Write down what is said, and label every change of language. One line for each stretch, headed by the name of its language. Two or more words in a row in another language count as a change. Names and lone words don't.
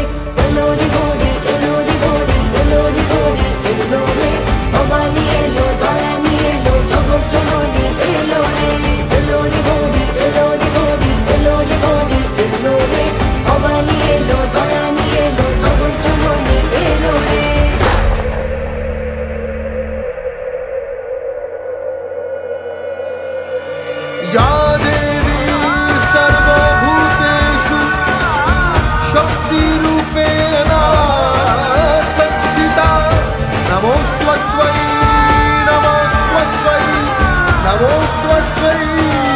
Bangla: এলো রে গৌরী, এলো রে গৌরী, এলো রে গৌরী, এলো রে ভবানী, এলো দয়ানী, এলো জগৎ জননী, এলো রে। এলো রে গৌরী, এলো রে গৌরী, এলো রে গৌরী, এলো রে ভবানী, এলো দয়ানী, এলো জগৎ জননী, এলো রে।
Sanskrit: या देवी सर्वभूतेषु शक्तिरूपेण संस्थिता, नमोऽस्त्वस्मै, नमोऽस्त्वस्मै, नमोऽस्त्वस्मै।